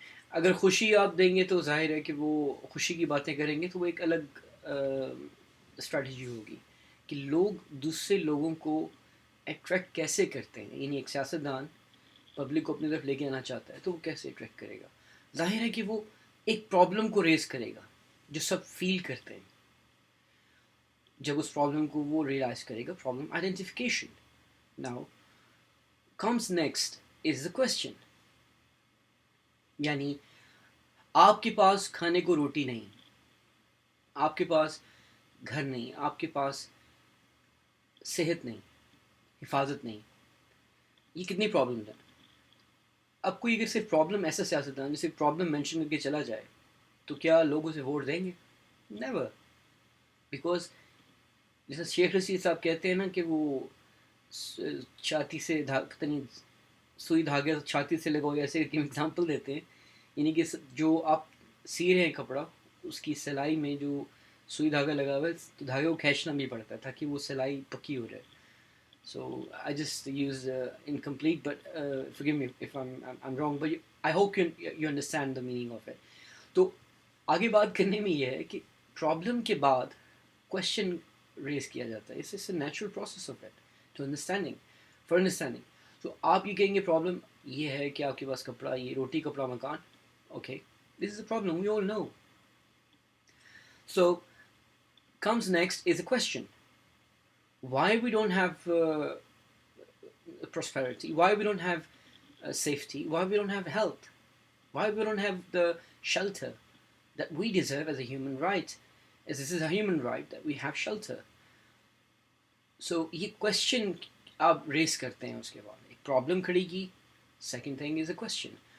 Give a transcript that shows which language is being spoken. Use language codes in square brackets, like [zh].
[ur] اگر خوشی آپ دیں گے تو ظاہر ہے کہ وہ خوشی کی باتیں کریں گے تو وہ ایک الگ اسٹریٹجی ہوگی کہ لوگ دوسرے لوگوں کو اٹریکٹ کیسے کرتے ہیں. یعنی ایک سیاستدان پبلک کو اپنی طرف لے کے آنا چاہتا ہے تو وہ کیسے اٹریکٹ کرے گا؟ ظاہر ہے کہ وہ ایک پرابلم کو ریز کرے گا جو سب فیل کرتے ہیں. جب اس پرابلم کو وہ ریئلائز کرے گا, problem identification. [en] Now comes next is the question. [ur] یعنی آپ کے پاس کھانے کو روٹی نہیں, آپ کے پاس گھر نہیں, آپ کے پاس صحت نہیں, حفاظت نہیں, یہ کتنی پرابلم ہے. اب کوئی اگر صرف پرابلم ایسا سیاستدان جو صرف پرابلم مینشن کر کے چلا جائے تو کیا لوگ اسے ووٹ دیں گے؟ نیور. بیکاز جیسے شیخ رشید صاحب کہتے ہیں نا کہ وہ چھاتی سے سوئی دھاگے چھاتی سے لگاؤ, ایسے ایک ایگزامپل دیتے ہیں. یعنی کہ جو آپ سی رہے ہیں کپڑا, اس کی سلائی میں جو سوئی دھاگا لگا ہوا ہے تو دھاگے کو کھینچنا بھی پڑتا ہے تاکہ وہ سلائی پکی ہو جائے. [en] So I just used incomplete, but forgive me if I'm wrong, but I hope you understand the meaning of it. [ur] تو آگے بات کرنے میں یہ ہے کہ پرابلم کے بعد کوشچن ریز کیا جاتا ہے. [en] It's a natural process of it to understanding, for understanding. [ur] تو آپ یہ کہیں گے پرابلم یہ ہے کہ آپ کے پاس کپڑا, یہ روٹی کپڑا مکان, [en] okay, this is a problem, we all know. So comes next is a question. Why we don't have prosperity, why we don't have safety, why we don't have health, why we don't have the shelter that we deserve as a human right, as this is a human right that we have shelter. [ur] So یہ question آپ raise کرتے ہیں, اس کے بعد ایک problem کھڑی کی, [en] Second thing is a question.